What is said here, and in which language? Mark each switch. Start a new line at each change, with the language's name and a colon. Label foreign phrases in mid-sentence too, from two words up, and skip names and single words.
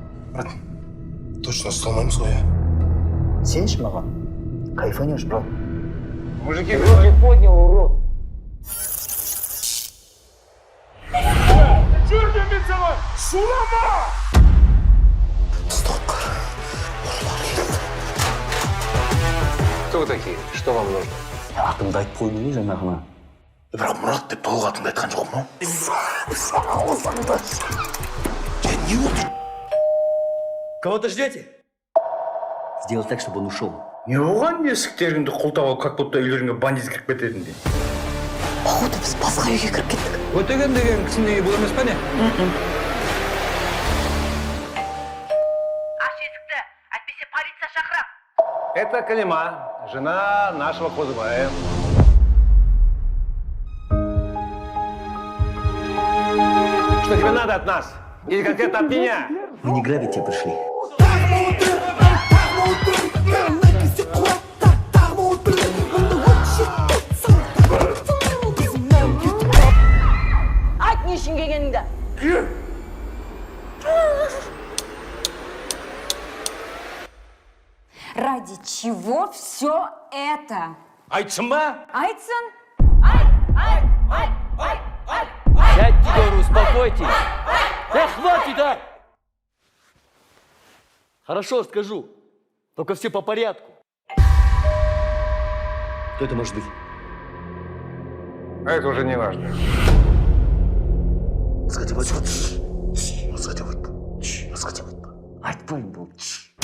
Russian: брат, точно
Kazakh: ұсталмаймыз ғой, иә? Сенші маған? Кайфанешь, брат?
Russian: Мужики, руки поднял, урод. Кто вы такие? Что вам нужно?
Kazakh: Атымды айтып қойдың ғой жаңағына. Бірақ Мұрат деп толық атыңды айтқан жоқпын ау?
Russian: Кого-то ждете? Сделать так, чтобы он ушел.
Kazakh: Не оған есіктеріңді құлтап алып,
Russian: как будто
Kazakh: үйлеріңе бандит кіріп кететіндей. Походу, біз басқа үйге кіріп кеттік. Өтеген деген кісінің үйі бұл емес па не? Аш есікті, әйтпесе полиция шақырам.
Russian: Это Калима, жена нашего Кузбая. Что тебе надо от нас? Или конкретно от меня? Мы не грабить тебя пришли.
Kazakh: Айт не үшін келгеніңді.
Russian: Ради чего все это?
Kazakh: Айтсын ба? Айтсын?
Russian: Сядьте, говорю, успокойтесь. Хватит, а! Хорошо, скажу. Только все по порядку. Кто это может быть? А это уже не важно. Сходи, Вадик. Сходи, Вадик.
Kazakh: Айтпаймын бұл.